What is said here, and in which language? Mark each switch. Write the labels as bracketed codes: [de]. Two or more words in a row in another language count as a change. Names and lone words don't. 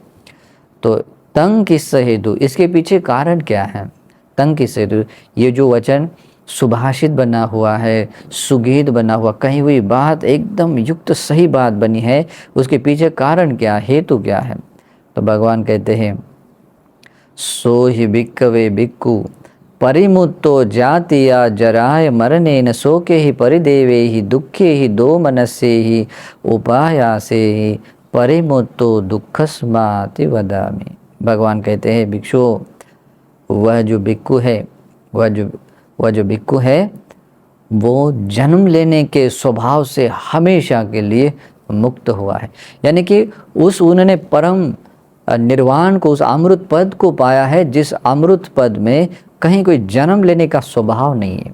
[hi] तो [pi] तंग किस हेतु, [hi] इसके पीछे कारण क्या है? [pi] तंग किस हेतु? [hi] ये जो वचन सुभाषित बना हुआ है, सुगीत बना हुआ, कही हुई बात एकदम युक्त सही बात बनी है, उसके पीछे कारण क्या, हेतु क्या है? तो भगवान कहते हैं, [pi] सो ही भिक्खवे भिक्खु परिमुक्तो जातिया जराय मरणेन शोके ही परिदेवे ही दुखे ही दो मनस्ये ही उपायासे ही परिमुक्तो दुःखस्माति वदामि। [hi] भगवान कहते हैं, भिक्षु, वह जो भिक्खु है वह जो भिक्खु है वो जन्म लेने के स्वभाव से हमेशा के लिए मुक्त हुआ है। यानी कि उन्होंने परम निर्वाण को, उस अमृत पद को पाया है जिस अमृत पद में कहीं कोई जन्म लेने का स्वभाव नहीं है।